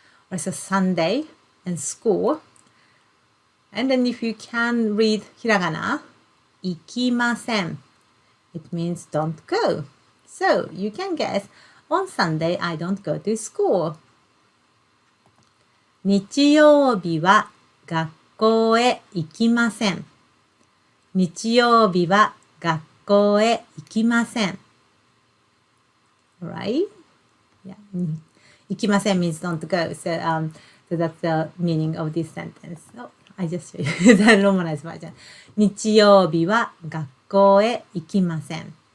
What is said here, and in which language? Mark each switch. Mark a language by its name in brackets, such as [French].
[English] Also Sunday and school. And then if you can read hiragana, ikimasen, it means don't go. So you can guess, on Sunday I don't go to school. [Japanese] 日曜日は学校へ行きません。日曜日は学校へ行きません。 [English] Alright? Yeah. 行きません means don't go. So that's the meaning of this sentence. Oh, I just show you the romanized version. [Japanese] 日曜日は学校へ行きません。